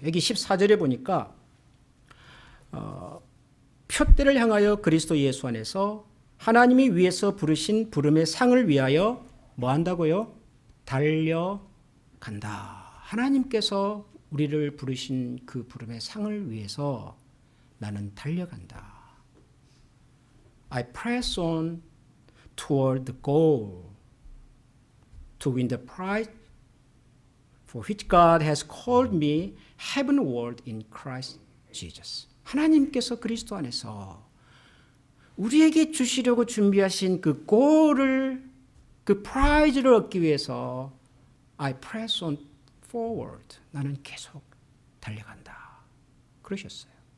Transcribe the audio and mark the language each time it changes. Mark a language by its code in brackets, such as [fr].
[ko] 여기 14절에 보니까 표대를 향하여 그리스도 예수 안에서 하나님이 위에서 부르신 부름의 상을 위하여 뭐 한다고요? 달려간다. 하나님께서 우리를 부르신 그 부름의 상을 위해서 나는 달려간다. [en] I press on toward the goal to win the prize for which God has called me heavenward in Christ Jesus. [ko] 하나님께서 그리스도 안에서 우리에게 주시려고 준비하신 그 골을, 그 프라이즈를 얻기 위해서 [en] I press on forward. [ko] 나는 계속 달려간다. 그러셨어요.